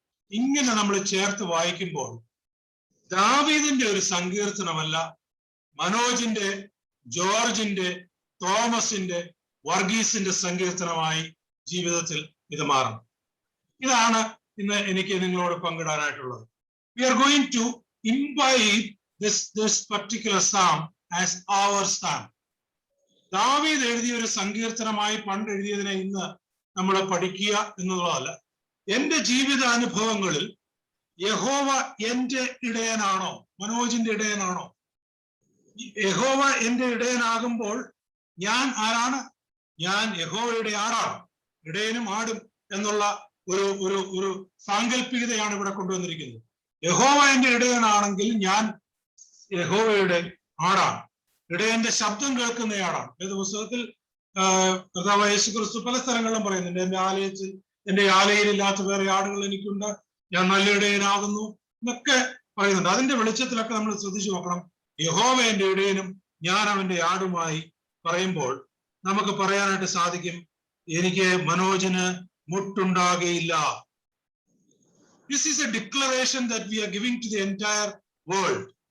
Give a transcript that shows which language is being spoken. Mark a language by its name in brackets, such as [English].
[Malayalam] ഇങ്ങനെ നമ്മൾ ചേർത്ത് വായിക്കുമ്പോൾ ദാവീദിന്റെ ഒരു സങ്കീർത്തനമല്ല, മനോജിന്റെ, ജോർജിന്റെ, തോമസിന്റെ, വർഗീസിന്റെ സങ്കീർത്തനമായി ജീവിതത്തിൽ ഇത് മാറണം. ഇതാണ് ഇന്ന് എനിക്ക് നിങ്ങളോട് പങ്കിടാനായിട്ടുള്ളത്. [English] We are going to imbibe this particular psalm as our psalm. [Malayalam] ദാവീദ് എഴുതിയ ഒരു സങ്കീർത്തനമായി പണ്ട് എഴുതിയതിനെ ഇന്ന് നമ്മൾ പഠിക്കുക എന്നുള്ളതല്ല. എന്റെ ജീവിതാനുഭവങ്ങളിൽ യഹോവ എന്റെ ഇടയനാണോ, മനോജിന്റെ ഇടയനാണോ? യഹോവ എന്റെ ഇടയനാകുമ്പോൾ ഞാൻ ആരാണ്? ഞാൻ യഹോവയുടെ ആടാണ്. ഇടയനും ആടും എന്നുള്ള ഒരു സാങ്കല്പികതയാണ് ഇവിടെ കൊണ്ടുവന്നിരിക്കുന്നത്. യഹോവ എന്റെ ഇടയനാണെങ്കിൽ ഞാൻ യഹോവയുടെ ആടാണ്, ഇടയന്റെ ശബ്ദം കേൾക്കുന്നയാളാണ്. ഏത് പുസ്തകത്തിൽ കർത്താവായ യേശുക്രിസ്തു പല സ്ഥലങ്ങളിലും പറയുന്നുണ്ട്, എന്റെ ആലയിലില്ലാത്ത വേറെ ആടുകൾ എനിക്കുണ്ട്, ഞാൻ നല്ല ഇടയനാകുന്നു എന്നൊക്കെ പറയുന്നുണ്ട്. അതിന്റെ വെളിച്ചത്തിലൊക്കെ നമ്മൾ ശ്രദ്ധിച്ചു നോക്കണം. യഹോവ എന്റെ ഇടയനും ഞാൻ അവന്റെ ആടുമായി പറയുമ്പോൾ നമുക്ക് പറയാനായിട്ട് സാധിക്കും, എനിക്ക് മനോജിന് മുട്ടുണ്ടാകുകയില്ല. [English] This is a declaration that we are giving to the entire world.